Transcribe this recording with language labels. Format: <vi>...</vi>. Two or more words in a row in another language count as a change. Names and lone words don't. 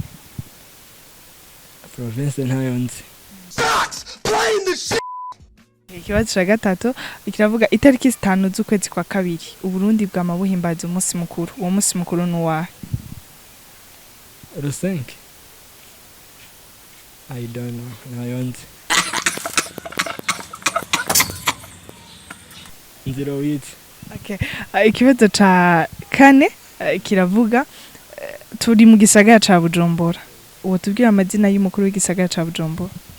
<rn>Province ntayo nzi. Ikibazo ca gatatu kiravuga itariki 5 z'ukwezi kwa kabiri Uburundi bwama buhimbaza umunsi mukuru. Uwo munsi mukuru nuwa? Rusenke.</rn> <en>I don't know.</en> <rn>Ntayo nzi. Okay. Ikibazo ca kane kiravuga turi mu gisagara ca Bujumbura. Uwo tubwira amazina y'umukuru w'igisagara ca Bujumbura?</rn>